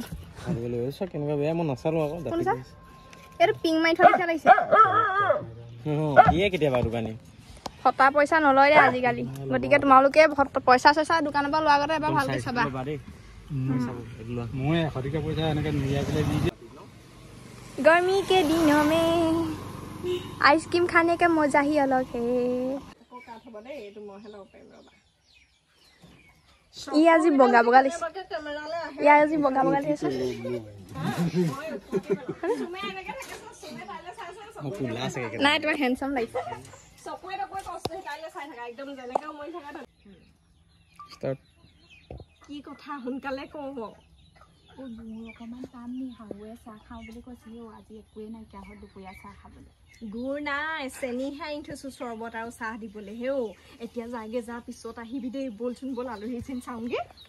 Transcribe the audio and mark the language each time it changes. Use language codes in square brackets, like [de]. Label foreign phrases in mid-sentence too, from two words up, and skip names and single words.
[as] আজিকালি কেনেকুৱা বেয়া মই নাচালোঁ আকৌ এইটো পিং মাৰি থোৱা নিচিনা লাগিছে দিয়ে কেতিয়াবা দোকানী ফটা পইচা নলয় দে আজিকালি গতিকে তোমালোকে পইচা চইচা দোকানৰ পৰা লোৱাৰ আগতে এবাৰ ভালকৈ চাবা মই 100 টকা পইচা এনেকৈ মিলাই পেলাই দি দিওঁ [hi] गर्मी के दिनों में आइसक्रीम खाने का मजा ही अलग है ये [as] আজি বগা বগা লাগিছে ইয়া আজি বগা বগা লাগিছে নাই তোমাৰ হ্যান্ডসাম লাগিছে কি কথা সোনকালে কওঁ অকমান কাম নি হাউৱে চাহ খাওঁ বুলি কৈছিলো আজি একোৱে নাইকিয়া হ'ল দুপৰীয়া চাহ খাবলৈ গুড় নাই চেনিহে আনি থৈছো চৰ্বত আৰু চাহ দিবলৈ হেও এতিয়া যায়গে যা পিছত আহিবি দেই বলচোন বল আলহী চিন চাওঁগে